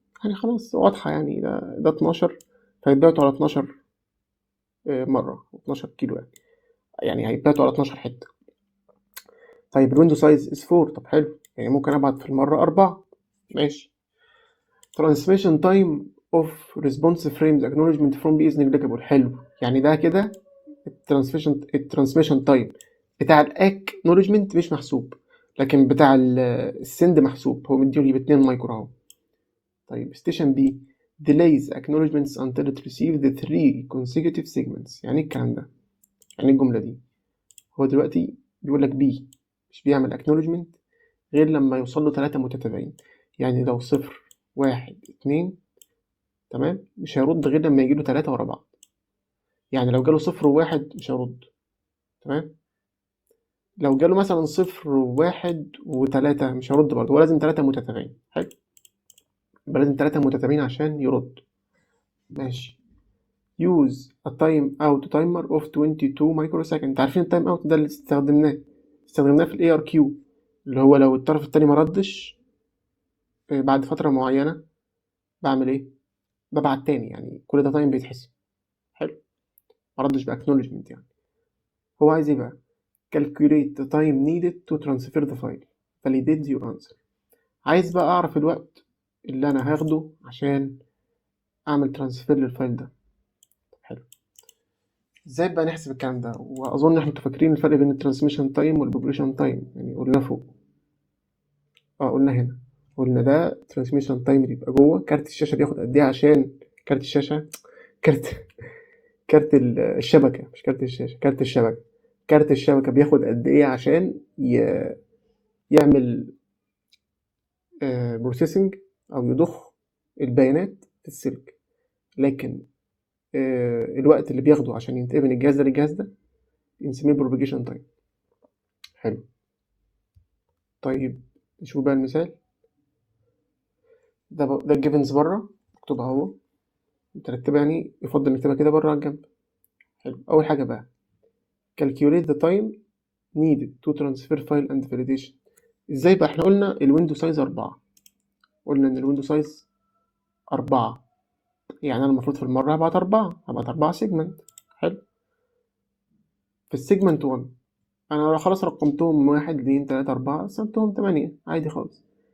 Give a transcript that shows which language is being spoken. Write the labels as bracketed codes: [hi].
[ar] يعني خلاص واضحة، يعني ده 12 فهيتبعتوا على 12 مرة 12 كيلو يعني هيتبعتوا على 12 حتة. طيب الويندو سايز is 4، طب حلو، يعني ممكن أبعت في المرة 4. ماشي. [en] transmission time of response frames acknowledgement from B is negligible. [ar] حلو، يعني ده كده الترانسميشن تايم بتاع الاكنولجمنت مش محسوب، لكن بتاع السند محسوب. هو مديولي ب2 مايكرو اهو. طيب ستيشن بي [en] delays acknowledgements until it receives the 3 consecutive segments. [ar] يعني ايه الكلام ده؟ يعني الجملة دي هو دلوقتي بيقول لك بي مش بيعمل acknowledgement غير لما يوصل له 3 متتابعين. يعني لو 0 1 2 تمام مش هيرد غير لما يجيله 3 ورا بعض. يعني لو جاله 0 و1 مش هيرد، تمام. لو جاله مثلا 0 و1 و3 مش هيرد برضه، هو لازم 3 متتابعين. حلو، يبقى لازم 3 متتابعين عشان يرد. ماشي. [en] use a time out timer of 22 microsecond. [ar] انت عارفين التايم اوت ده اللي استخدمناه في الاي ار كيو، اللي هو لو الطرف التاني ما ردش بعد فترة معينة بعمل ايه؟ ببعت تاني، يعني كل ده تايم بيتحسب. حلو، ما ردش باكنولجمنت يعني. هو عايز ايه بقى؟ [en] calculate the time needed to transfer the file validate your answer. [ar] عايز بقى اعرف الوقت اللي انا هاخده عشان اعمل ترانسفير للفايل ده. حلو، ازاي بقى نحسب الكلام ده؟ واظن احنا فاكرين الفرق بين الترانسميشن تايم والبروبريشن تايم، يعني قلنا فوق قلنا هنا، قلنا ده ترانسميشن تايم بيبقى جوه كارت الشاشه بياخد قد ايه عشان كارت الشاشه كارت الشبكه، مش كارت الشاشه، كارت الشبكه بياخد قد ايه عشان يعمل بروسيسنج او يضخ البيانات في السلك. لكن الوقت اللي بياخده عشان ينتقل من الجهاز ده للجهاز ده بنسميه بروباجيشن تايم. حلو، طيب نشوف بقى المثال ده. ده الجيفنز بره مكتوبها اهو مترتبه، يعني يفضل نكتبها كده بره على الجنب. حلو، اول حاجه بقى [en] calculate the time needed to transfer file and validation. [ar] ازاي بقى؟ احنا قلنا الويندو سايز 4، قلنا ان الويندو سايز 4، يعني انا المفروض في المره هبعت 4 سيجمنت. حلو، في السيجمنت 1 انا خلاص رقمتهم 1 2 3 4 قسمتهم 8 عادي خالص.